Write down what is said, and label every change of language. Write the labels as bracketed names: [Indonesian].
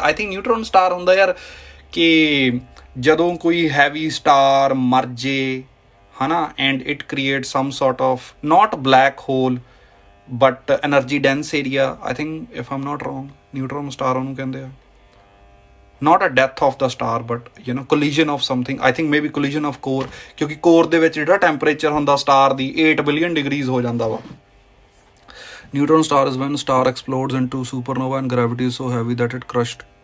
[English] I think neutron star [Punjabi] ਹੁੰਦਾ ਯਾਰ ਕਿ ਜਦੋਂ ਕੋਈ ਹੈਵੀ ਸਟਾਰ ਮਰ ਜੇ, ਹੈ ਨਾ, [English] And it create some sort of not black hole but energy dense area. I think if I'm not wrong neutron star [Punjabi] ਉਹਨੂੰ ਕਹਿੰਦੇ ਆ. [English] not a death of the star but you know collision of something. I think maybe collision of core, [Punjabi] ਕਿਉਂਕਿ core ਦੇ ਵਿੱਚ ਜਿਹੜਾ temperature ਹੁੰਦਾ star ਦੀ 8 billion degrees ਹੋ ਜਾਂਦਾ ਵਾ. [English] Neutron star is when star explodes into supernova and gravity is so heavy that it crushed.